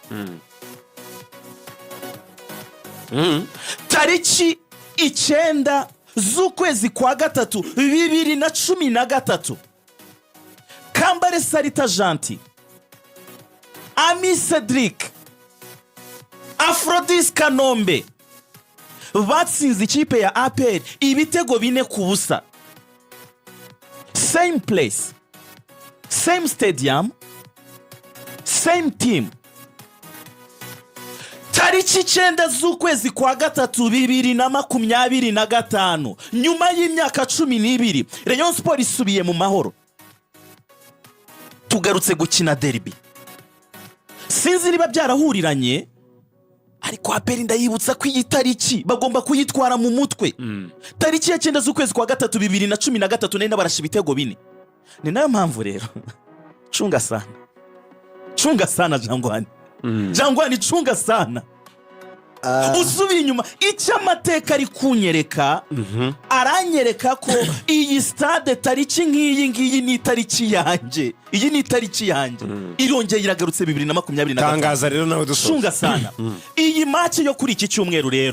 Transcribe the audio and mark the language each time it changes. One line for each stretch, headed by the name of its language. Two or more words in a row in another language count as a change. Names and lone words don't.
Kinyarwanda: Tariki 9 z'ukwezi kwa gatatu 2013, Kambale Salita Gentil, Ami Cedric, Aphrodis Kanombe batsinze ikipe ya APR ibitego 4-0.
English: Same place, same stadium, same team.
Kinyarwanda: Tariki 9 z'ukwezi kwa gatatu 2025, nyuma y'imyaka 12 Rayon Sport isubiye mu mahoro. Tugarutse gukina derby. Sinzi niba byarahuriranye, ariko APR ndayibutsa ko iyi tariki bagomba kuyitwara mu mutwe. Tariki ya 9 z'ukwezi kwa gatatu 2013 nari nabarasha ibitego 4. Ni nayo mpamvu rero
Swahili: chunga sana
Kinyarwanda: Jangwani.
Swahili: Jangwani chunga sana.
Kinyarwanda: Usubiye inyuma icyo amateka ari kunyereka, aranyereka ko iyi stade tariki nk'iyi ni tariki yanjye. Iyi ni tariki yanjye. Irongeye iragarutse 2025. Tangaza rero nawe dusoza.
Swahili: Chunga sana.
Kinyarwanda: Iyi match yo kuri iki cyumweru rero.